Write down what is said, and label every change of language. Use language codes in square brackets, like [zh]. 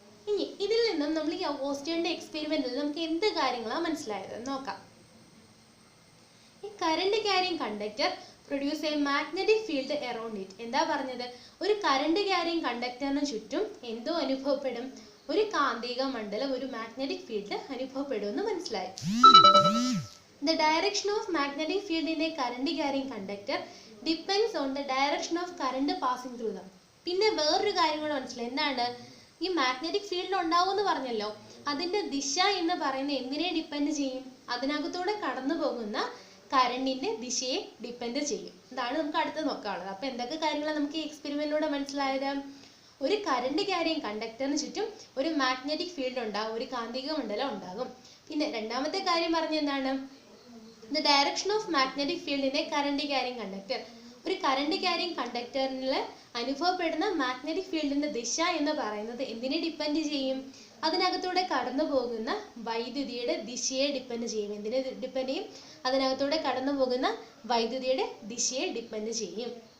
[ml] ഇനി ഇതിൽ നിന്നും നമ്മൾ ഈ ഓസ്റ്റേണിന്റെ എക്സ്പെരിമെന്റിൽ നമുക്ക് എന്ത് കാര്യങ്ങളാണ് മനസ്സിലായത് നോക്കാം. [en] ഈ current carrying conductor produce a magnetic field around it. [ml] എന്താ പറഞ്ഞത്? ഒരു കറണ്ട് ക്യാരിങ് കണ്ടക്ടറിന് ചുറ്റും എന്തോ അനുഭവപ്പെടും? ഒരു കാന്തിക മണ്ഡലം, ഒരു മാഗ്നറ്റിക് ഫീൽഡ് അനുഭവപ്പെടുമെന്ന് മനസ്സിലായി. [en] The direction of magnetic field in a current carrying conductor depends on the direction of current passing through them. [ml] പിന്നെ വേറൊരു കാര്യം കൂടെ മനസ്സിലായി. എന്താണ്? ഈ മാഗ്നറ്റിക് ഫീൽഡ് ഉണ്ടാവും എന്ന് പറഞ്ഞല്ലോ, അതിന്റെ ദിശ എന്ന് പറയുന്നത് എന്തിനെ ഡിപ്പെൻഡ് ചെയ്യും? അതിനകത്തൂടെ കടന്നു പോകുന്ന കറണ്ടിന്റെ ദിശയെ ഡിപ്പെൻഡ് ചെയ്യും. ഇതാണ് നമുക്ക് അടുത്ത് നോക്കാനുള്ളത്. അപ്പൊ എന്തൊക്കെ കാര്യങ്ങളാണ് നമുക്ക് ഈ എക്സ്പെരിമെന്റിലൂടെ മനസ്സിലായത്? ഒരു കറണ്ട് ക്യാരിങ് കണ്ടക്ടറിന് ചുറ്റും ഒരു മാഗ്നറ്റിക് ഫീൽഡ് ഉണ്ടാകും, ഒരു കാന്തിക മണ്ഡലം ഉണ്ടാകും. പിന്നെ രണ്ടാമത്തെ കാര്യം പറഞ്ഞ എന്താണ്? [en] The direction of magnetic field in a current carrying conductor. [ml] ഒരു കറണ്ട് ക്യാരിങ് കണ്ടക്ടറിൽ അനുഭവപ്പെടുന്ന മാഗ്നറ്റിക് ഫീൽഡിന്റെ ദിശ എന്ന് പറയുന്നത് എന്തിനെ ഡിപ്പെൻഡ് ചെയ്യും? അതിനകത്തൂടെ കടന്നു പോകുന്ന വൈദ്യുതിയുടെ ദിശയെ ഡിപ്പെൻഡ് ചെയ്യും. എന്തിനെ ഡിപ്പെൻഡ് ചെയ്യും? അതിനകത്തൂടെ കടന്നു പോകുന്ന വൈദ്യുതിയുടെ ദിശയെ ഡിപ്പെൻഡ് ചെയ്യും.